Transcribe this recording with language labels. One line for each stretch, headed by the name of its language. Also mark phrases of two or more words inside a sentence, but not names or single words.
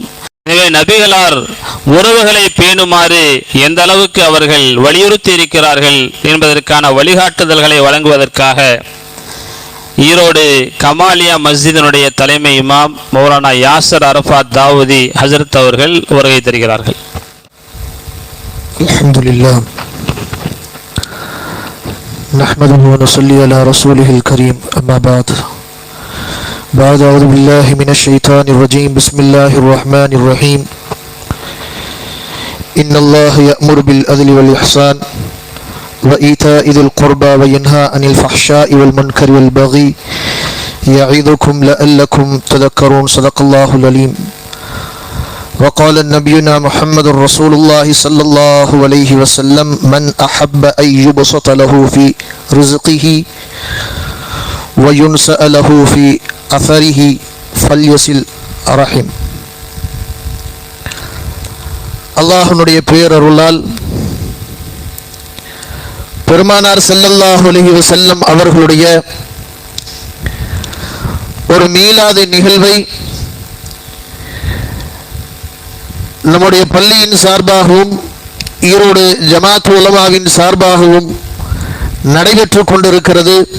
Tamil: எனவே நபிகளார் உறவுகளை பேணுமாறு எந்த அளவுக்கு அவர்கள் வலியுறுத்தி இருக்கிறார்கள் என்பதற்கான வழிகாட்டுதல்களை வழங்குவதற்காக ஈரோடு கமாலியா மஸ்ஜிதினுடைய தலைமை இமாம் மௌலானா யாசர் அரஃபாத் தாவூதி ஹஜரத் அவர்கள் வருகை தருகிறார்கள்.
Arabic: அல்ஹம்துலில்லாஹ் نحمده ونصلي على رسوله الكريم أما بعد أعوذ بالله من الشيطان الرجيم بسم الله الرحمن الرحيم إن الله يأمر بالعدل والإحسان وإيتاء ذي القربى وينهى عن الفحشاء والمنكر والبغي يعظكم لعلكم تذكرون صدق الله العليم. وقال نبينا محمد رسول الله صلى الله عليه وسلم من أحب أن يبسط له في رزقه وينسأ له في أثره فليصل رحم.
Tamil: அல்லாஹ்வுடைய பேரருளால் பெருமானார்
Arabic: صلى الله عليه وسلم
Tamil: அவர்களுடைய ஒரு மீலாது நிகழ்வை நம்முடைய பள்ளியின் சார்பாகவும் ஈரோடு ஜமாத் உலமாவின் சார்பாகவும் நடைபெற்று கொண்டிருக்கிறது.